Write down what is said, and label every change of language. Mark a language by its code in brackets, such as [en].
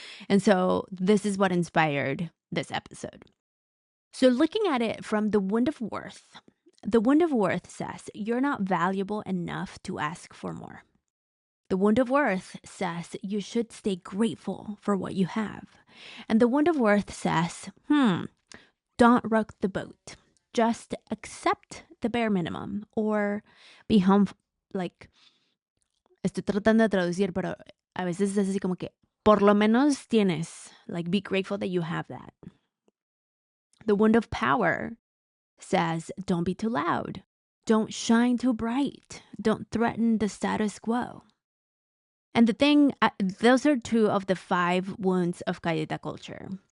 [en] And so this is what inspired this episode. So looking at it from the wound of worth, the wound of worth says you're not valuable enough to ask for more. The wound of worth says you should stay grateful for what you have. And the wound of worth says, don't rock the boat. Just accept the bare minimum or be humble. [es] Like, estoy tratando de traducir, pero a veces es así como que, por lo menos tienes. [en] Like, be grateful that you have that. The wound of power says, don't be too loud. Don't shine too bright. Don't threaten the status quo. And the thing, those are two of the 5 wounds of Calleta culture.